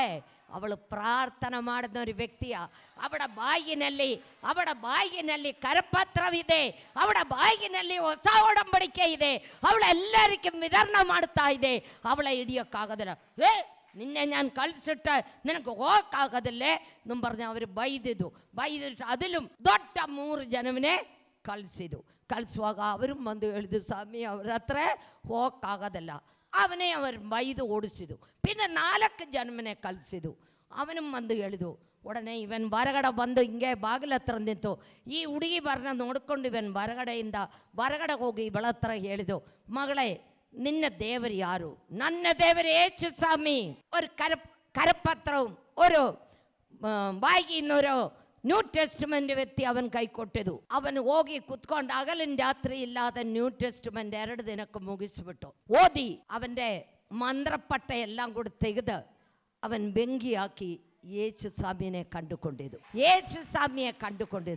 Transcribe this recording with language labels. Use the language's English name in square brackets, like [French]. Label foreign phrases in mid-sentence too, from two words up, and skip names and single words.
[Kannada] ಅವಳು ಪ್ರಾರ್ಥನೆ ಮಾಡಿದ ഒരു ವ್ಯಕ್ತಿಯ, ಅವಳ ಬಾಯಿನಲ್ಲಿ ಕರಪತ್ರವಿದೆ, ಅವಳ ಬಾಯಿನಲ್ಲಿ ಹೊಸ ಒಡಂಬಡಿಕೆ ಇದೆ, ಅವಳೆಲ್ಲರಿಗೂ ವಿತರಣೆ ಮಾಡ್ತಾ ಇದೆ. ಅವಳ ಹಿಡಿಯೋಕ್ಕಾಗೋದಿಲ್ಲ. ನಿನ್ನೆ ನಾನು ಕಳಿಸಿಟ್ಟ ನಿನಗೆ ಹೋಗಕ್ಕಾಗೋದಿಲ್ಲೇ ನಮ್ಮ [Malayalam] പറഞ്ഞ് അവർ [Kannada] ಬೈದಿಟ್ಟು അതിലും ದೊಡ್ಡ 3 ಜನವನ್ನೇ ಕಳಿಸುವಾಗ ಅವರು ಬಂದು ಹೇಳಿದ್ರು, ಸ್ವಾಮಿ ಅವ್ರ ಹತ್ರ ಹೋಗಕ್ಕಾಗೋದಿಲ್ಲ. ಅವನೇ ಅವರು ಬೈದು ಓಡಿಸಿದು. പിന്നെ 4 ಜನವನ್ನೇ ಕಳಿಸಿದು. ಅವನು ಬಂದು ಹೇಳಿದು. ಉಡನೆ ಇವನ್ ಹೊರಗಡೆ ಬಂದು ಹಿಂಗೆ ಬಾಗಿಲ ಹತ್ರ ನಿಂತು ಈ ಹುಡುಗಿ ಬರನ ನೋಡ್ಕೊಂಡು ಇವನ್ ಹೊರಗಡೆ ಹೋಗಿ ಇವಳ ಹತ್ರ ಹೇಳಿದು, ಮಗಳೇ ನಿನ್ನ ದೇವರು ಯಾರು? ನನ್ನ ದೇವರು ಯೇಸು ಸ್ವಾಮಿ. [Malayalam] ഒരു കരപത്രവും ഒരു [Kannada] ಬಾಯಿನೊರು ನ್ಯೂ ಟೆಸ್ಟ್ಮೆಂಟ್ ವ್ಯಕ್ತಿ ಅವನ ಕೈ ಕೊಟ್ಟಿದ್ದು. ಅವನು ಹೋಗಿ ಕುತ್ಕೊಂಡು ಹಗಲಿನ ರಾತ್ರಿ ಇಲ್ಲದ ನ್ಯೂ ಟೆಸ್ಟ್ಮೆಂಟ್ 2 ದಿನಕ್ಕೆ ಮುಗಿಸ್ಬಿಟ್ಟು ಓದಿ ಅವൻ്റെ ಮಂತ್ರಪಟ್ಟ ಎಲ್ಲ ಕೂಡ ತೆಗೆದು ಅವನ್ ಬೆಂಕಿ ಹಾಕಿ ಯೇಸು ಸ್ವಾಮಿನೇ ಕಂಡುಕೊಂಡಿದ್ದು.